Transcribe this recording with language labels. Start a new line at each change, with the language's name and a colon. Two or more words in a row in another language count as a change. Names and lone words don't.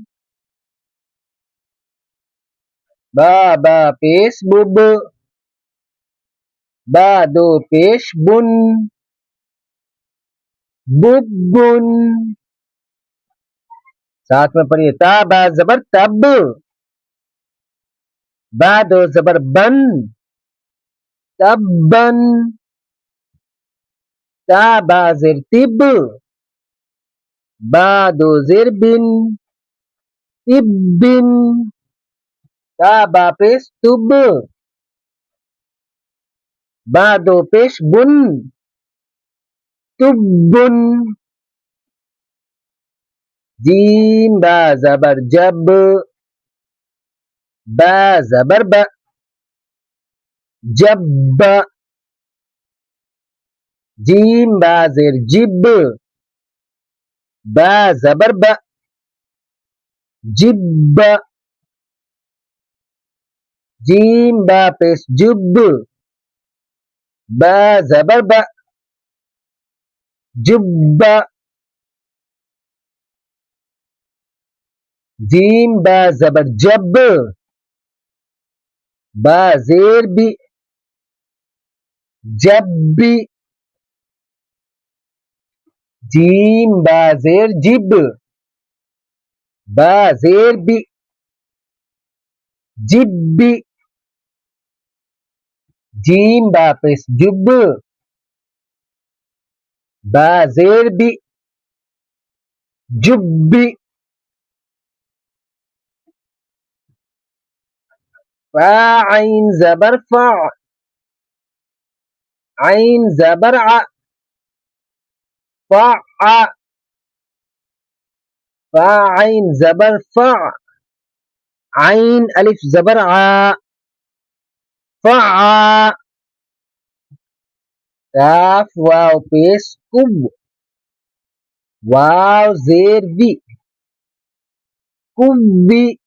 Urdu: با پیش بُب، با دو پیش بُن، بُبُّن. ساتھ میں پڑھیے، تا با زبر تَب، با دو زبر بَن, تَبَّن. تا با زیر تِب، با دو زیر بِن، تِبِّن. تا با پیش تُب، با دو پیش بُن، تُبُّن. جیم با زبر جَب، با زبر بَ، جَب. جیم با زیر جِب، با زبر بَ، جِب. جیم با پیش جُب، با زبر بَ، جُب. جیم با زبر جَب، با زیر بِی، جَب بِی. جیم با زیر جِب، با زیر بِی، جِبِّی. جیم با پیش جُب، با زیر بِی، جُبِّی. فا عین زبر فَا، عین زبر عَا، فَا عَا. فا عین زبر فَا, عین الف زبر عَا، فَا عَا. قاف واو پیش قُو، واو زیر وِی، قُوِّی.